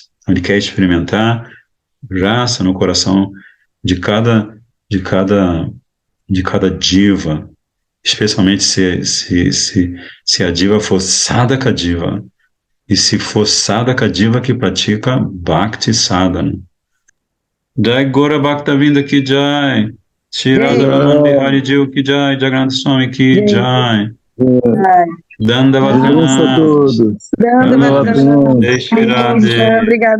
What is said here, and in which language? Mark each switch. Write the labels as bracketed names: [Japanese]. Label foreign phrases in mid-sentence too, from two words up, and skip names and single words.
[Portuguese] Ele quer experimentar rasa no coração de cada diva, especialmente se a diva for sadhaka diva, e se for sadhaka diva que pratica [Sanskrit] भक्ति साधना. [Hindi] जय गौर भक्तविनोद की जय, श्री राधा बिहारी जीव की जय, जगन्नाथ स्वामी की जय, दण्डवत, श्री राधे, [Portuguese] Obrigada.